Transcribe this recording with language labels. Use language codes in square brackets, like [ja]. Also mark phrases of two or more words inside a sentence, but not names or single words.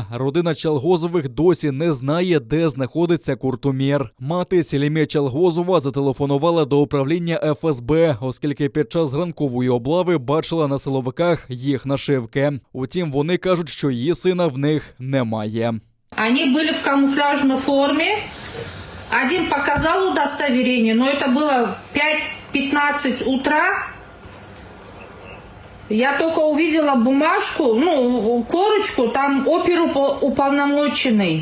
[uk] Родина Чалгозових досі не знає, де знаходиться Куртумір. Мати Селімє Чалгозова зателефонувала до управління ФСБ, оскільки під час ранкової облави бачила на силовиках їх нашивки. Утім, вони кажуть, що її сина в них немає. [ru] Они были в камуфляжной форме. Один показал удостоверение, но это было 5:15 утра. Я только увидела бумажку, корочку, там оперуполномоченный.